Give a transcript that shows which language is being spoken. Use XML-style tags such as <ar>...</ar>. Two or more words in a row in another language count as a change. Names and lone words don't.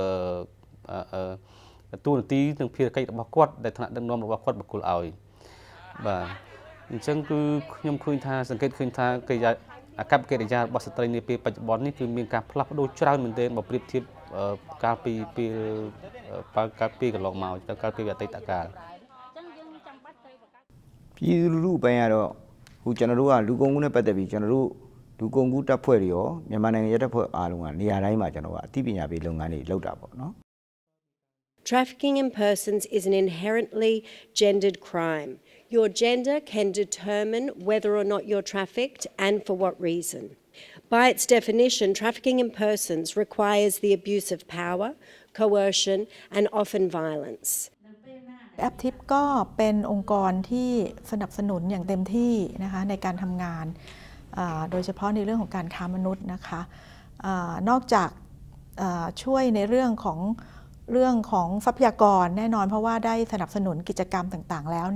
<km>ទូនាទីនិងភារកិច្ចរបស់គាត់ដែលថ្នាក់ដឹកនាំរបស់គាត់បកគលឲ្យបាទអញ្ចឹងគឺខ្ញុំឃើញថាសង្កេតឃើញថាអាកប្បកិរិយារបស់ស្ត្រីនាពេលបច្ចុប្បន្ននេះគឺមានការផ្លាស់ប្ដូរច្រើនមែនទែនបើប្រៀបធៀបកាលពីកន្លងមកកាលពីអតីតកាល</km> <my>ပြည်သူလူထုပိုင်းကတော့ဟိုကျွန်တော်တို့ကလူကုန်ကူးနဲ့ပတ်သက်ပြီးကျွန်တော်တို့လူကုန်ကူးတပ်ဖွဲ့တွေရောမြန်မာနိုင်ငံရဲတပ်ဖွဲ့အားလုံးကနေရာတိုင်းမှာကျွန်တော်ကအသိပညာပေးလုပ်ငန်းတွေလုပ်တာပေါ့နော်</my> <en>Trafficking in persons is an inherently gendered crime. Your gender can determine whether or not you're trafficked and for what reason. By its definition, trafficking in persons requires the abuse of power, coercion, and often violence.</en> <th>แอปทิปก็เป็นองค์กรที่สนับสนุนอย่างเต็มที่นะคะในการทำงานโดยเฉพาะในเรื่องของการค้ามนุษย์นะคะ นอกจากช่วยในเรื่องของทรัพยากรแน่นอนเพราะว่าได้สนับสนุนกิจกรรมต่างๆแล้ว</th>